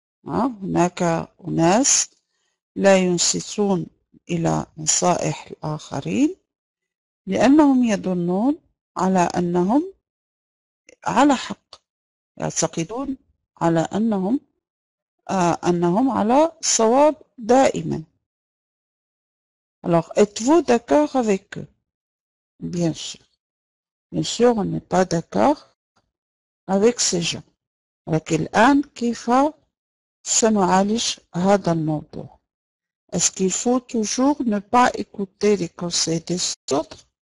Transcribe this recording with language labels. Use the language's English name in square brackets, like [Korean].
[Arabic] هناك أناس لا ينصتون إلى نصائح الآخرين لأنهم يظنون على أنهم على حق، يعتقدون على أنهم على صواب دائما. [French] Alors, êtes-vous d'accord avec eux? Bien sûr. Bien sûr, on n'est pas d'accord avec ces gens. [Arabic] لكن الآن كيف سنعالج هذا الموضوع? [French] Est-ce qu'il faut toujours ne pas écouter les conseils des autres?